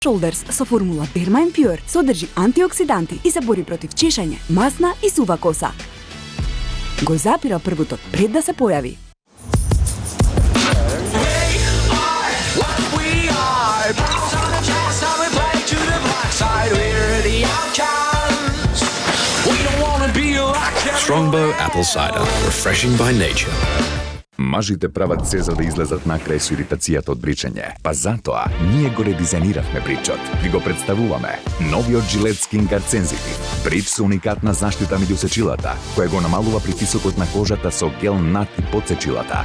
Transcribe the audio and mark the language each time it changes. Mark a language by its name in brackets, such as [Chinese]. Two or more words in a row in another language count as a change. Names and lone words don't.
[Macedonian] Shoulders со формула Derma Pure содржи антиоксиданти и се бори против чешање, масна и сува коса. Го запира првото пред да се појави. [English] Strongbow Apple Cider, refreshing by nature. [Macedonian] Мажите прават се за да излезат накрај со иритацијата од бричење. Па затоа, ние го редизајниравме бричот. Ви го представуваме. Новиот Gillette Skin Guard Sensitive. Брич со уникатна заштита меѓу сечилата, која го намалува притисокот на кожата со гел над и под сечилата.